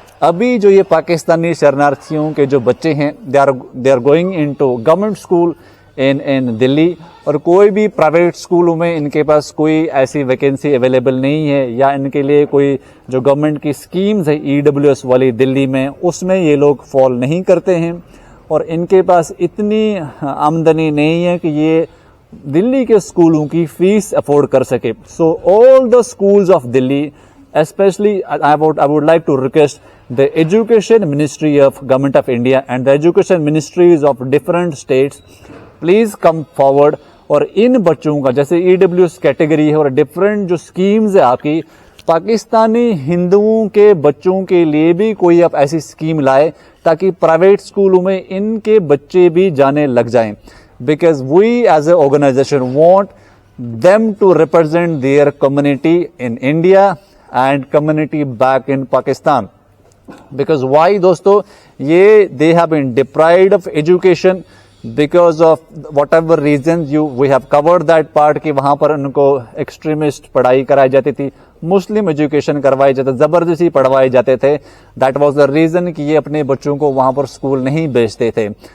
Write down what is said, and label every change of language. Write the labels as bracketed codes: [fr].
[hi] अभी जो ये पाकिस्तानी शरणार्थियों के जो बच्चे हैं, [en] they are going into government school in Delhi, [hi] और कोई भी प्राइवेट स्कूलों में इनके पास कोई ऐसी वैकेंसी अवेलेबल नहीं है, या इनके लिए कोई जो गवर्नमेंट की स्कीम्स है EWS वाली दिल्ली में, उसमें ये लोग फॉल नहीं करते हैं। और इनके पास इतनी आमदनी नहीं है कि ये दिल्ली के स्कूलों की फीस अफोर्ड कर सके। So [en] All the schools of Delhi, especially I would like to request the education ministry of government of India and the education ministries of different states, please come forward। [hi] और इन बच्चों का जैसे EWS कैटेगरी है और different जो schemes है आपकी, पाकिस्तानी हिंदुओं के बच्चों के लिए भी कोई आप ऐसी स्कीम लाए ताकि प्राइवेट स्कूलों में इनके बच्चे भी जाने लग जाएं। [en] Because we as a organization want them to represent their community in India and community back in Pakistan. Because why दोस्तों, ये they have been deprived of education because of whatever reasons we have covered that part [hi] कि वहां पर उनको extremist पढ़ाई कराई जाती थी, मुस्लिम एजुकेशन करवाए जाते, जबरदस्ती पढ़वाए जाते थे। [en] that was the reason [hi] कि ये अपने बच्चों को वहां पर स्कूल नहीं भेजते थे।